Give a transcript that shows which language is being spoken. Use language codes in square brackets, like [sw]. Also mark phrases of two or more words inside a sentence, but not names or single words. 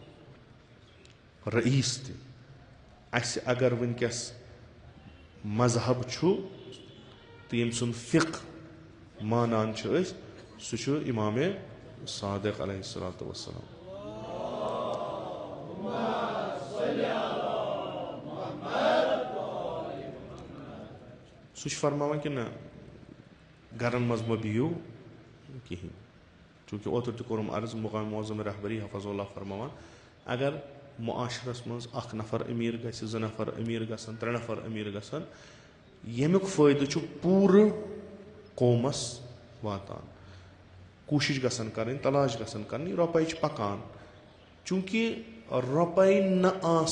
[ks] رئیٖس تہِ اَسہِ اگر وٕنکیٚس مذہب چھُ تہٕ ییٚمہِ سُنٛد فِقہ مانان چھِ أسۍ سُہ چھُ اِمامِ صادق [ar] علیہ الصلوۃ والسلام [ks] سُہ چھُ فرماوان کہِ نہ گرن منٛز مہ بِہِو کِہینۍ چوٗنٛکہِ اوترٕ تہِ کوٚرُم عرض مُقام معظم رہبری [ar] حفظ اللہ [ks] فرماوان اگر معاشرس منٛز اکھ نفر أمیٖر گژھِ 2 نفر أمیٖر گژھن 3 نفر أمیٖر گژھن ییٚمیُک فٲیدٕ چھُ پوٗرٕ قومس واتان کوٗشِش گژھن کرٕنۍ تلاش گژھن کرٕنۍ رۄپے چھِ پکان چوٗنٛکہِ رۄپے نہ